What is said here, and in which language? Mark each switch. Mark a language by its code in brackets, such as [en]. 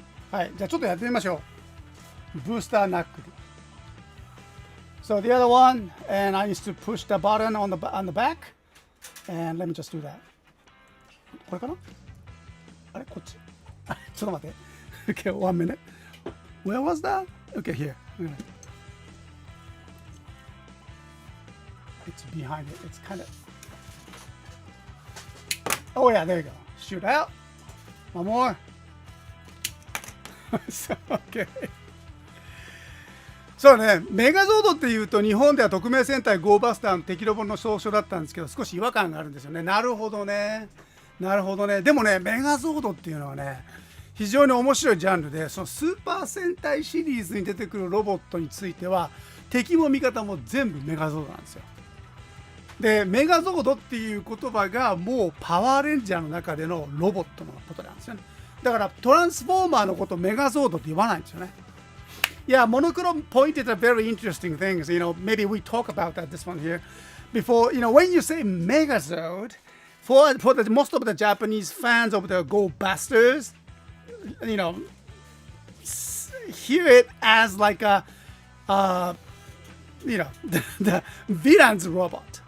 [ja] はい、じゃあちょっとやってみましょう。ブースターナックル。 [en] So the other one, and I used to push the button on the back, and let me just do that. [ja] これかな？あれこっち。ちょっと待って。 [en] Okay, 1 minute. Where was that? Okay, here. It's behind it. It's kind of. Oh yeah, there you go. Shoot out. One more. So, okay. [ja] そうね、メガゾードっていうと日本では特命戦隊ゴーバスターの敵ロボの総称だったんですけど、少し違和感があるんですよね。なるほどね。なるほどね。でもね、メガゾードっていうのはね、非常に面白いジャンルで、そのスーパー戦隊シリーズに出てくるロボットについては敵も味方も全部メガゾードなんですよ。で、メガゾードっていう言葉がもうパワーレンジャーの中でのロボットのことなんですよね。だからトランスフォーマーのことをメガゾードって言わないんですよね。 [en] Yeah, Monochrome pointed at very interesting things. You know, maybe we talk about that this one here before. You know, when you say Megazord, for the most of the Japanese fans of the Go Busters, you know, hear it as like a, you know, the villain's robot.